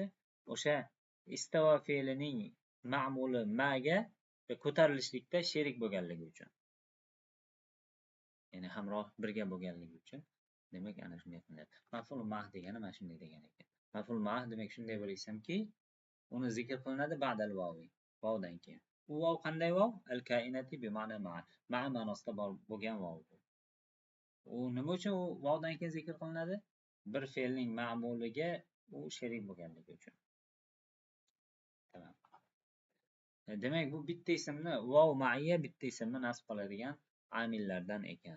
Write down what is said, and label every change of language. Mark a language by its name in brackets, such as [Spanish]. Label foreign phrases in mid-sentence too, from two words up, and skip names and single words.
[Uzbek] O'sha istava fe'lining ma'muli ma'ga ko'tarilishlikda sherik bo'lganligi uchun. Ya'ni hamroh birga bo'lganligi uchun. Demak, ana shunday qilinadi. [Arabic] مفعول معه [Uzbek] degani mana shunday degan ekan. [Arabic] مفعول معه [Uzbek] demak shunday bo'lsamki, uni zikr qilinadi [Arabic] بعد الواو, [Uzbek] vovdan keyin. U vov qanday vov? [Arabic] الكائنة بمعنى مع. [Uzbek] Ma'a ma'nosida bo'lgan vov. U nima uchun u vovdan keyin zikr qilinadi? Bir fe'lning ma'muliga u sherik bo'lganligi uchun. Tamam. Demak, bu bitta ismni vov ma'iyya bitta ismni nasb qiladigan amillardan ekan.